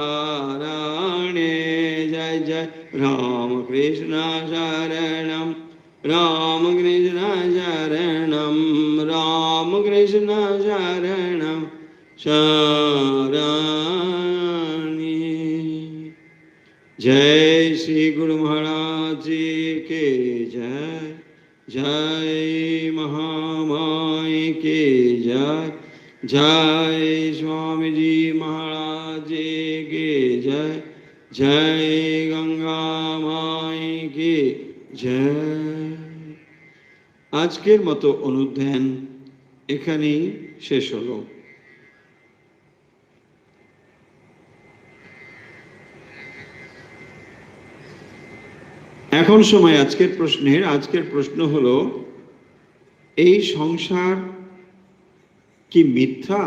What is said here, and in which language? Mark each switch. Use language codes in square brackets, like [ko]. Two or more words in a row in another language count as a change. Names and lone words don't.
[sa] शरणे जय जय रामकृष्ण शरणं राम कृष्ण शरणं राम कृष्ण शरणं शरणी। [hi] जय श्री गुरु महाराज जी के जय, जय महामाई के जय, जय स्वामी जी महाराज जी के जय, जय गंगा माई की जय। [bn] আজকের মতো অনুধ্যান এখানেই শেষ হলো। এখন সময় আজকের প্রশ্নের। আজকের প্রশ্ন হলো, এই সংসার কি মিথ্যা?